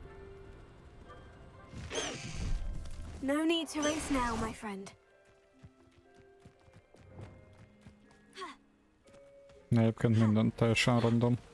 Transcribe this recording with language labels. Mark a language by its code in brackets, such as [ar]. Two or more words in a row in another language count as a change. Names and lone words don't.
[en] No need to race now, my friend. [hu] Egyébként minden teljesen random.